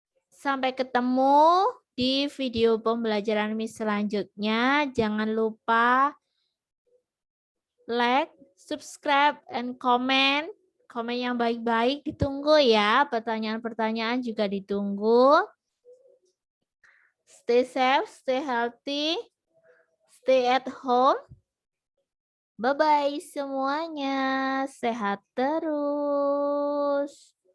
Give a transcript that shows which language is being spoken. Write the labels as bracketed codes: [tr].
[id] Sampai ketemu di video pembelajaran Miss selanjutnya. Jangan lupa like, subscribe, [en] and comment. [id] Komen yang baik-baik ditunggu ya. Pertanyaan-pertanyaan juga ditunggu. [en] Stay safe, stay healthy, stay at home. [id] Bye-bye semuanya. Sehat terus.